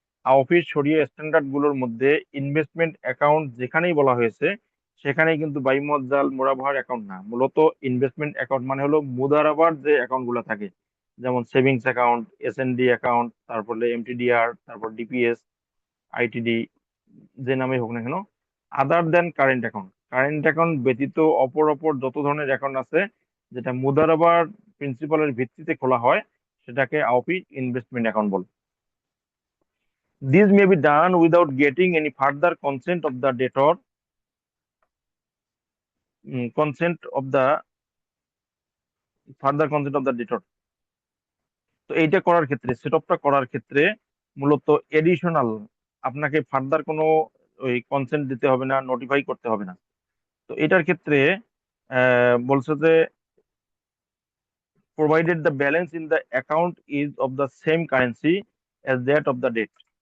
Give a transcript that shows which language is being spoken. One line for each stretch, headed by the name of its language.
Bangla: Office শরিয়া standard গুলোর মধ্যে ইনভেস্টমেন্ট অ্যাকাউন্ট যেখানেই বলা হয়েছে সেখানেই কিন্তু বাইমজ্জাল মোরাবাহার অ্যাকাউন্ট না, মূলত ইনভেস্টমেন্ট অ্যাকাউন্ট মানে হলো মুদারাবার যে অ্যাকাউন্ট গুলো থাকে, যেমন সেভিংস অ্যাকাউন্ট, এসএনডি অ্যাকাউন্ট, তারপরে এমটিডিআর, তারপর ডিপিএস, আইটিডি, যে নামে হোক না কেন, আদার দেন কারেন্ট অ্যাকাউন্ট, কারেন্ট অ্যাকাউন্ট ব্যতীত অপর যত ধরনের অ্যাকাউন্ট আছে যেটা মুদারাবার প্রিন্সিপালের ভিত্তিতে খোলা হয় সেটাকে আওপি ইনভেস্টমেন্ট অ্যাকাউন্ট বলে।
English: This may be done without getting any further consent of the debtor, consent of the further consent of the debtor.
Bangla: তো এইটা করার ক্ষেত্রে, সেট আপটা করার ক্ষেত্রে মূলত এডিশনাল আপনাকে ফার্দার কোনো ওই কনসেন্ট দিতে হবে না, নোটিফাই করতে হবে না। তো এটার ক্ষেত্রে বলছে যে
English: Provided the balance in the account is of the same currency as that of the debt.